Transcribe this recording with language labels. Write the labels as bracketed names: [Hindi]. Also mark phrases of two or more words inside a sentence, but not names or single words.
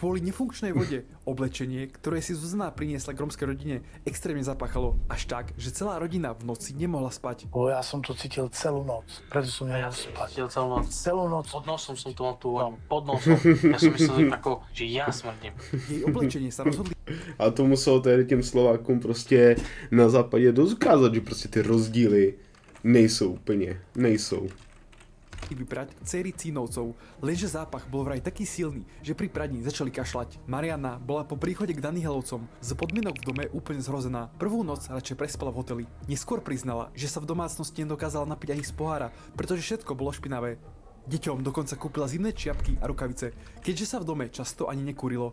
[Slovak] Kvôli nefunkčnej vode oblečenie, ktoré si Zuzana priniesla k romskej rodine, extrémne zapáchalo. Až tak, že celá rodina v noci nemohla spať. Ja som to cítil celú noc, preto som nemohol spať. Cítil celú noc. Celú noc. Pod nosom som to mal tú voňu. Pod nosom. Ja som myslel, že ja smrdím. Jej oblečenie sa rozhodli [Czech] A to muselo tedy těm Slovákům prostě na západě dost ukázat, že prostě ty rozdíly nejsou úplně, nejsou. [Slovak] vyprať dcery Cínovcov, lenže zápach bol vraj taký silný, že pri praní začali kašľať. Mariana bola po príchode k Danihelovcom z podmienok v dome úplne zhrozená. Prvú noc radšej prespala v hoteli. Neskôr priznala, že sa v domácnosti nedokázala napiť ani z pohára, pretože všetko bolo špinavé. Deťom dokonca kúpila zimné čiapky a rukavice, keďže sa v dome často ani nekúrilo.